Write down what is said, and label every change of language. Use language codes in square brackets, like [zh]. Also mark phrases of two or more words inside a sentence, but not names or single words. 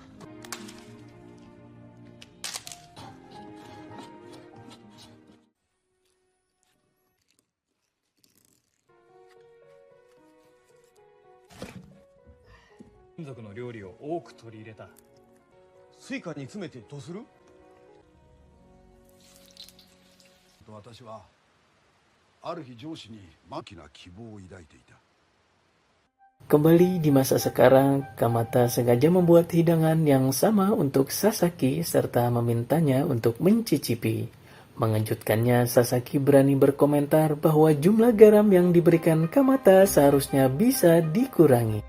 [ja] 民族の料理を多く取り入れた。スイカに詰めてどうする？私はある日上司に大きな希望を抱いていた。 [id] Kembali di masa sekarang, Kamata sengaja membuat hidangan yang sama untuk Sasaki serta memintanya untuk mencicipi. Mengejutkannya, Sasaki berani berkomentar bahwa jumlah garam yang diberikan Kamata seharusnya bisa dikurangi.